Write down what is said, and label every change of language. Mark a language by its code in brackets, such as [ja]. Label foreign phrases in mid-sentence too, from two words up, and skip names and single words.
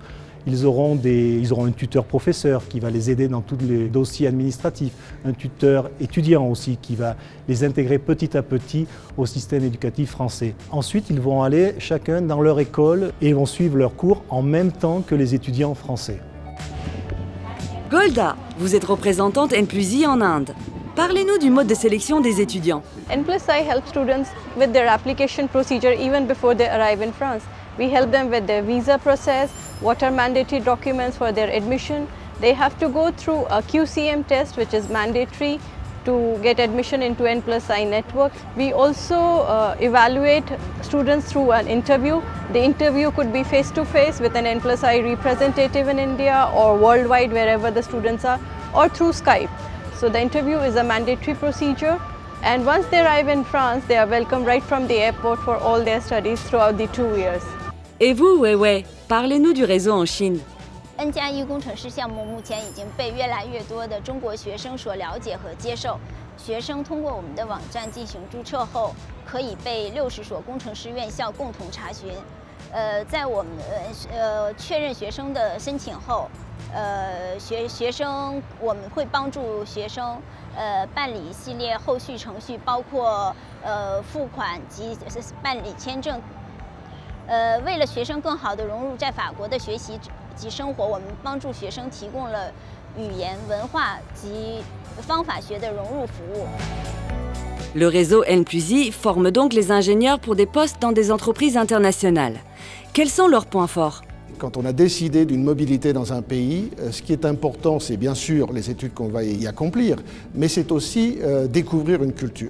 [fr] Ils auront un tuteur professeur qui va les aider dans tous les dossiers administratifs, un tuteur étudiant aussi qui va les intégrer petit à petit au système éducatif français. Ensuite, ils vont aller chacun dans leur école et vont suivre leurs cours en même temps que les étudiants français. Golda, vous êtes représentante N+I en Inde. Parlez-nous du mode de sélection des étudiants. [en] N+I helps students with their application procedure even before they arrive in France. We help them with their visa process, what are mandatory documents for their admission. They have to go through a QCM test which is mandatory to get admission into N+I network. We also evaluate students through an interview. The interview could be face-to-face with an N+I representative in India or worldwide wherever the students are, or through Skype. So the interview is a mandatory procedure, and once they arrive in France, they are welcomed right from the airport for all their studies throughout the 2 years. [fr] Et vous, Weiwei, parlez-nous du réseau en Chine. [zh] N+1 工程师项目目前已经被越来越多的中国学生所了解和接受。学生通过我们的网站进行注册后，可以被60所工程师院校共同查询。在我们确认学生的申请后，学生我们会帮助学生办理一系列后续程序，包括付款及办理签证。为了学生更好地融入在法国的学习及生活，我们帮助学生提供了语言、文化及方法学的融入服务。 [fr] Le réseau N+I forme donc les ingénieurs pour des postes dans des entreprises internationales. Quels sont leurs points forts? Quand on a décidé d'une mobilité dans un pays, ce qui est important, c'est bien sûr les études qu'on va y accomplir, mais c'est aussi découvrir une culture.